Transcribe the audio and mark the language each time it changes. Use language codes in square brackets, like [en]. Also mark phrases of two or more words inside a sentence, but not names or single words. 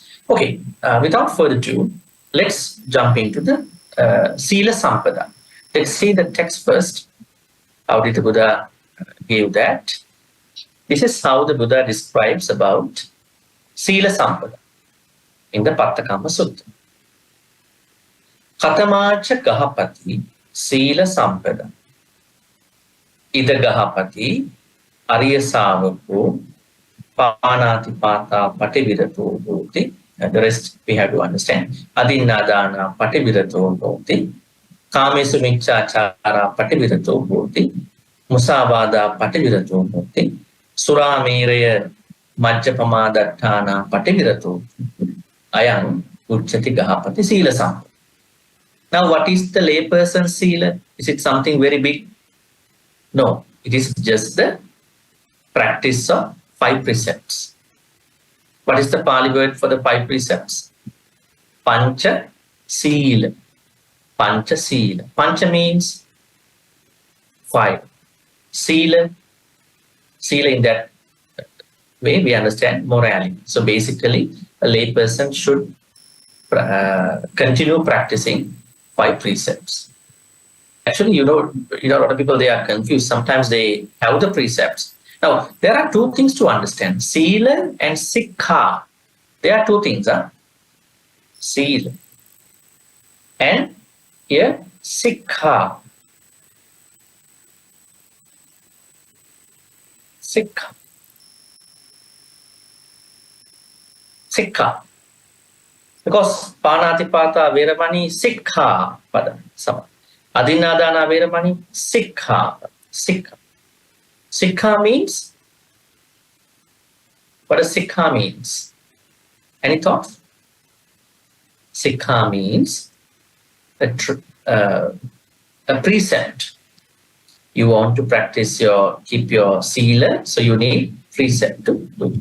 [en] Okay, without further ado, let's jump into the [pi] Sila Sampada. [en] Let's see the text first. How did the Buddha give that? This is how the Buddha describes about [pi] Sila Sampada [en] in the PATTAKAMMA Sutta. [pi] Katamacha Gahapati Sila Sampada Ida Gahapati Arya Savako Panati Pata Pativirato Bhoti. [en] The rest we have to understand. [pi] Adinadana Pativirato Bhoti. Kamesu Michachara Pativirato Bhoti. Musavada Pativirato Bhoti. Suramiraya Majjapamadattana Pativirato Ayam Uchati Gahapati Sila Sampada. [en] Now, what is the layperson Sila? Is it something very big? No, it is just the practice of 5 precepts. What is the Pali word for the 5 precepts? [pi] Pancha Sila. Pancha Sila. [en] Pancha means 5. Sila in that way we understand morality. So basically, a layperson should continue practicing 5 precepts. Actually, a lot of people, they are confused. Sometimes they have the precepts. Now, there are 2 things to understand. Sila and Sikha. There are 2 things. Sila. And here, Sikha. Sikha. Sikha. [pi] Because Panatipata Veramani, Sikha. [en] Pada. [pi] Adinadana Veramani, Sikha. [en] Sikha. Sikha means? What does Sikha means? Any thoughts? Sikha means a precept. You want to practice keep your sila, so you need precept to do.